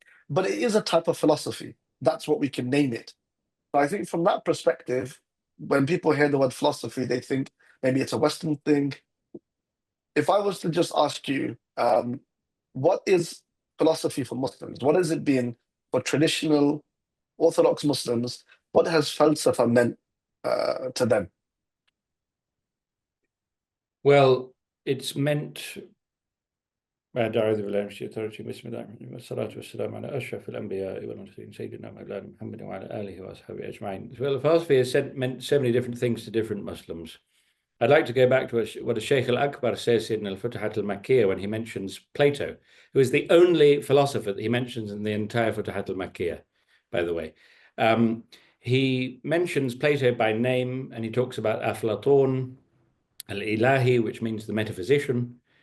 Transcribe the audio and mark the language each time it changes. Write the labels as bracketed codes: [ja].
[en] But it is a type of philosophy. That's what we can name it. So I think from that perspective, when people hear the word philosophy, they think maybe it's a Western thing. If I was to just ask you, what is philosophy for Muslims? What has it been for traditional Orthodox Muslims? What has falsafa meant to them? Well, it's meant [ar] بعد أعوذ بالله من الشيطان الرجيم بسم الله الرحمن الرحيم والصلاة والسلام على أشرف الأنبياء والمرسلين سيدنا مولانا محمد وعلى آله وأصحابه أجمعين. [en] Well, philosophy has meant so many different things to different Muslims. I'd like to go back to what a Shaykh al-Akbar says in Al-Futuhat al-Makkiyah when he mentions Plato, who is the only philosopher that he mentions in the entire Futuhat al-Makkiyah, by the way. He mentions Plato by name, and he talks about Aflatun al-Ilahi, which means the metaphysician.